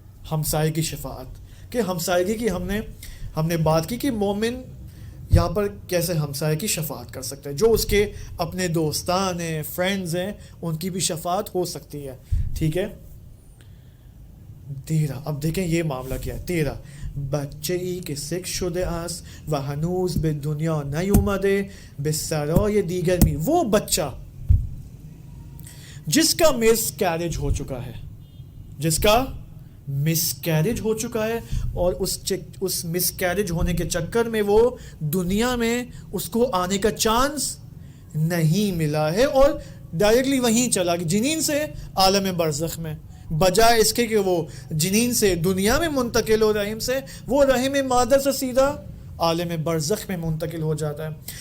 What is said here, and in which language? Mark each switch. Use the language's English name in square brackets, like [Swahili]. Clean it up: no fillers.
[Urdu] ہمسائے کی شفاعت، کہ ہمسائیگی کی ہم نے بات کی کہ مومن یہاں پر کیسے ہمسائے کی شفاعت کر سکتا ہے، جو اس کے اپنے دوستان ہیں، فرینڈز ہیں، ان کی بھی شفاعت ہو سکتی ہے. ٹھیک ہے. تیرا، اب دیکھیں یہ معاملہ کیا ہے. [Persian] تیرا بچه ای که سک شده است و هنوز به دنیا نیومده به سرای دیگر می. [Urdu] وہ بچہ جس کا مس کیریج ہو چکا ہے، جس کا مس کیریج ہو چکا ہے، اور اس مس کیریج ہونے کے چکر میں وہ دنیا میں اس کو آنے کا چانس نہیں ملا ہے، اور ڈائریکٹلی وہیں چلا گیا جنین سے عالم برزخ میں، بجائے اس کے کہ وہ جنین سے دنیا میں منتقل ہو رحم سے، وہ رحم مادر سے سیدھا عالم برزخ میں منتقل ہو جاتا ہے.